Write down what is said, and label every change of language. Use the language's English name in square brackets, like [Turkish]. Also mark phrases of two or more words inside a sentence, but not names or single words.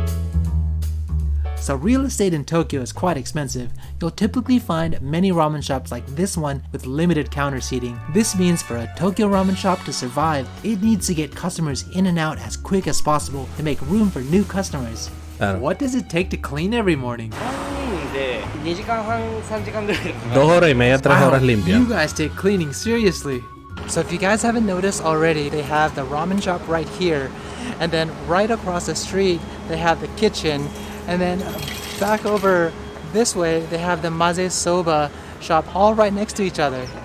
[English] So real estate in Tokyo is quite expensive. You'll typically find many ramen shops like this one with limited counter seating. This means for a Tokyo ramen shop to survive, it needs to get customers in and out as quick as possible to make room for new customers. [Spanish] Claro. [English] What does it take to clean every morning? [Japanese] で、2時間半、3時間ぐらい。 [Spanish] 2 horas y media, 3 horas [English] you [Spanish] limpias. [English] guys take cleaning seriously. So if you guys haven't noticed already, they have the ramen shop right here, and then right across the street, they have the kitchen, and then back over this way, they have the maze soba shop all right next to each other.